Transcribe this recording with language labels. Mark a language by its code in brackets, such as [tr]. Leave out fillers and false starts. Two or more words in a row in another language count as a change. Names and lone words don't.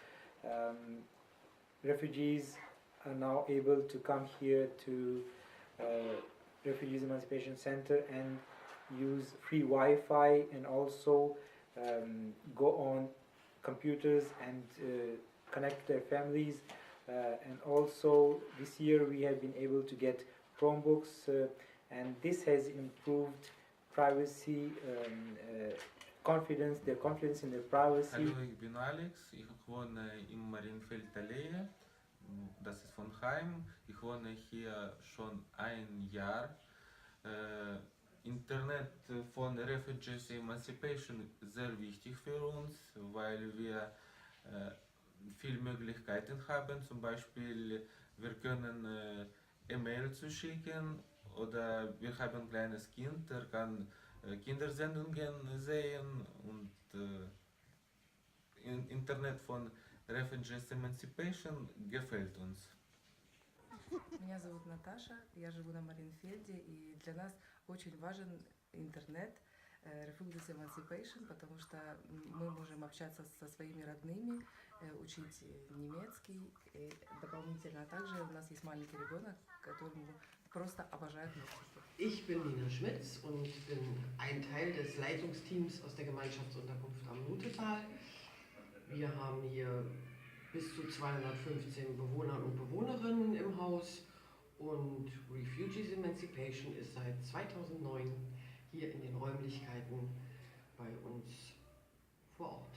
[en] Refugees are now able to come here to Refugees Emancipation Center and use free Wi-Fi and also go on computers and connect their families. And also this year we have been able to get Chromebooks and this has improved privacy, confidence, their confidence in their privacy. [de] Hallo, ich bin Alex, ich wohne im Marienfeld-Allee, das ist von Heim. Ich wohne hier schon ein Jahr. Internet von Refugees Emancipation ist sehr wichtig für uns, weil wir viele Möglichkeiten haben. Zum Beispiel, wir können E-Mail zu schicken oder wir haben ein kleines Kind, der kann Kindersendungen sehen und Internet von Refugees Emancipation gefällt uns. [ru] Меня зовут Наташа, я живу на Мариенфельде, и для нас очень важен интернет Refugees Emancipation, потому что мы можем общаться со своими родными, учить немецкий, и дополнительно также у нас есть маленький ребенок, который просто обожает мультики. [de] Ich bin Nina Schmitz und bin ein Teil des Leitungsteams aus der Gemeinschaftsunterkunft am Nutetal. Wir haben hier bis zu 215 Bewohner und Bewohnerinnen im Haus und Refugees Emancipation ist seit 2009 hier in den Räumlichkeiten bei uns vor Ort.